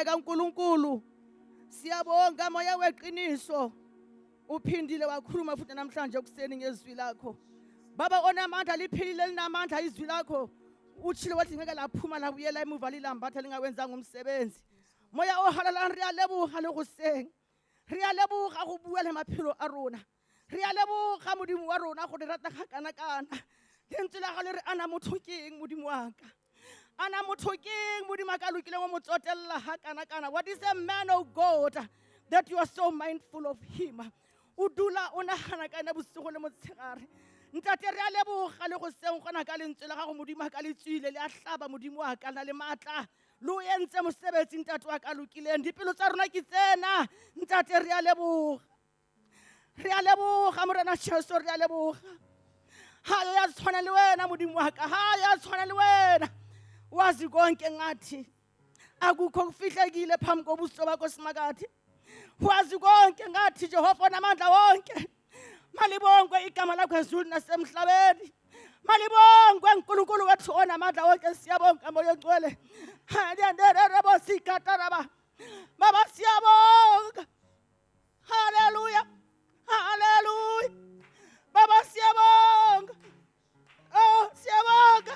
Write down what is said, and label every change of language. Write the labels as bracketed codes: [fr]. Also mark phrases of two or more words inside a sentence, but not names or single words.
[zu] kaNkuluNkulu siyabonga moya weqiniso uphindile wakhuluma futhi namhlanje kuseni ngezwi lakho baba onamandla liphilile linamandla izwi lakho utshilo wathi ngeke laphuma labuyela emuva lilambatha lingawenzanga umsebenzi moya [tn] ohalala re a leboga le go seng re a leboga go bua le maphelo a rona re a leboga modimo wa rona go re rata kana lentswe la gale re ana motho keng modimo wa ka ana motho keng modimo ka lokileng o mo tsotella ha kana [en] what is a man of God that you are so mindful of him [tn] o dula o nagana kana bosigo le motshegare ntate re a leboga le go seng gona ka lentswe la gago modimo ka le tswile le a hlaba modimo wa ka na le matla lo entse mosebetsi ntate wa ka lokileng dipelo tsa rona ke tsena ntate re a leboga morena Jesu re a leboga hayo ya tshwana le wena modimo wa ka hayo ya tshwana le wena [zu] wazi konke ngathi akukho kufihlekile phambi kobuso bakho simakade wazi konke ngathi Jehova onamandla wonke malibongwe igama lakho ezulu nasemhlabeni malibongwe uNkulunkulu wethu onamandla wonke siyabonga moya ongcwele hayanderebo sikataraba baba siyabonga haleluya haleluya baba siyabonga oh siyabonga